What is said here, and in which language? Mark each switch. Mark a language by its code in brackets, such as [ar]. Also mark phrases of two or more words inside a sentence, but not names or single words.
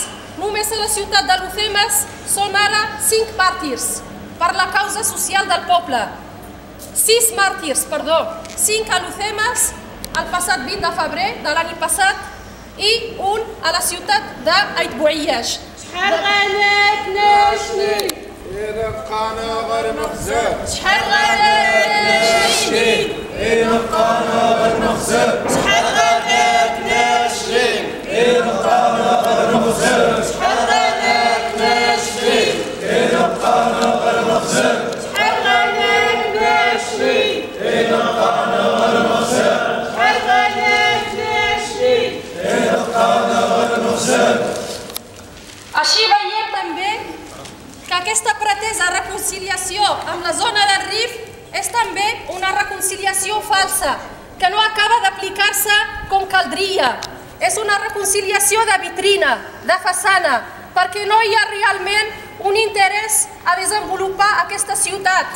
[ca] Només a la ciutat de Lucemas són ara 5 màrtirs per la causa social del poble. 6 màrtirs, perdó. 5 a Lucemas el passat 20 de febrer de l'any passat i un a la ciutat d'Ait Bouayesh. [ar] شحال غناتنا شنين إذا بقانا غير مخزن شحال غناتنا شنين إذا بقانا غير مخزن شحال غناتنا شنين إذا بقانا غير مخزن شحال غناتنا شنين إذا بقانا غير مخزن شحال غناتنا شنين إذا بقانا غير مخزن شحال غناتنا شنين إذا بقانا غير مخزن. [ca] Així veiem també que aquesta pretesa reconciliació amb la zona del Rif és també una reconciliació falsa, que no acaba d'aplicar-se com caldria. És una reconciliació de vitrina, de façana, perquè no hi ha realment un interès a desenvolupar aquesta ciutat.